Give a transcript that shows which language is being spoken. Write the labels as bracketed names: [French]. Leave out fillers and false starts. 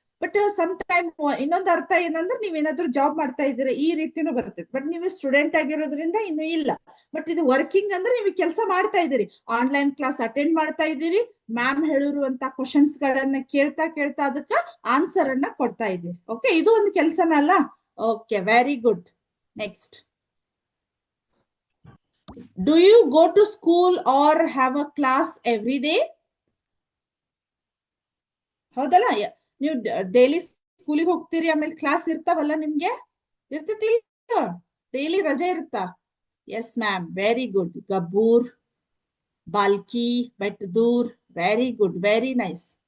[Kannada] But some time ಇನ್ನೊಂದು ಅರ್ಥ ಏನಂದ್ರೆ ನೀವೇನಾದ್ರೂ ಜಾಬ್ ಮಾಡ್ತಾ ಇದ್ದೀರಾ, ಈ ರೀತಿನೂ ಬರ್ತೈತಿ. ಬಟ್ ನೀವು ಸ್ಟೂಡೆಂಟ್ ಆಗಿರೋದ್ರಿಂದ ಇನ್ನು ಇಲ್ಲ. ಬಟ್ ಇದು ವರ್ಕಿಂಗ್ ಅಂದ್ರೆ ನೀವು ಕೆಲಸ ಮಾಡ್ತಾ ಇದ್ದೀರಿ, ಆನ್ಲೈನ್ ಕ್ಲಾಸ್ ಅಟೆಂಡ್ ಮಾಡ್ತಾ ಇದ್ದೀರಿ, ಮ್ಯಾಮ್ ಹೇಳಿರುವಂತ ಕ್ವಶನ್ಸ್ ಗಳನ್ನ ಕೇಳ್ತಾ ಕೇಳ್ತಾ ಅದಕ್ಕೆ ಆನ್ಸರ್ ಅನ್ನ ಕೊಡ್ತಾ ಇದ್ದೀರಿ. ಓಕೆ, ಇದು ಒಂದು ಕೆಲಸನ ಅಲ್ಲ? Okay, very good. [English] Next, do you go to school or have a class every day? [Kannada] ಹೌದಲ್ಲ? ನೀವು ಡೈಲಿ ಸ್ಕೂಲಿಗೆ ಹೋಗ್ತೀರಿ, ಆಮೇಲೆ ಕ್ಲಾಸ್ ಇರ್ತಾವಲ್ಲ ನಿಮ್ಗೆ? ಇರ್ತೈತಿ, ಡೈಲಿ ರಜೆ ಇರುತ್ತಾ? [English] Yes ma'am, very good. Gabbur, Balki, Bettadur, very good, very nice.